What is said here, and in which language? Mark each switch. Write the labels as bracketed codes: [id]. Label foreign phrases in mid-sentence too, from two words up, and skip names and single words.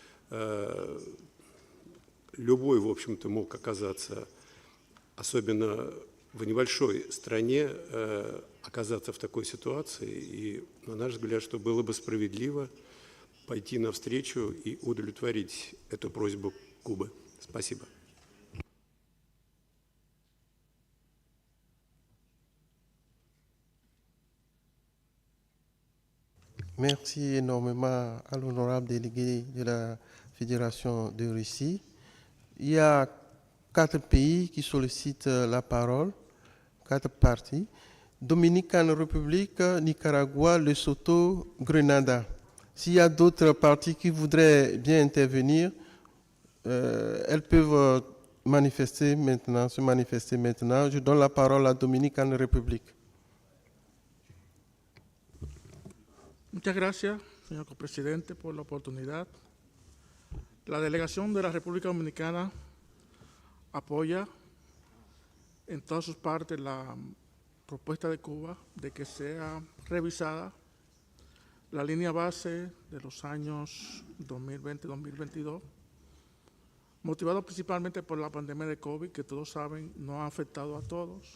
[ru] Любой, в общем-то, мог оказаться, особенно в небольшой стране, оказаться в такой ситуации. И, на наш взгляд, что было бы справедливо пойти навстречу и удовлетворить эту просьбу Кубы. Спасибо. [fr] Merci énormément à l'honorable délégué de la Fédération de Russie. Il y a 4 pays qui sollicitent la parole, 4 partis. Dominicaine République, Nicaragua, Lesotho, Grenada. S'il y a d'autres partis qui voudraient bien intervenir, elles peuvent se manifester maintenant. Je donne la parole à Dominicaine République. [es] Muchas gracias, señor copresidente, por la oportunidad. La delegación de la República Dominicana apoya en todas sus partes la propuesta de Cuba de que sea revisada la línea base de los años 2020-2022, motivado principalmente por la pandemia de COVID, que todos saben no ha afectado a todos.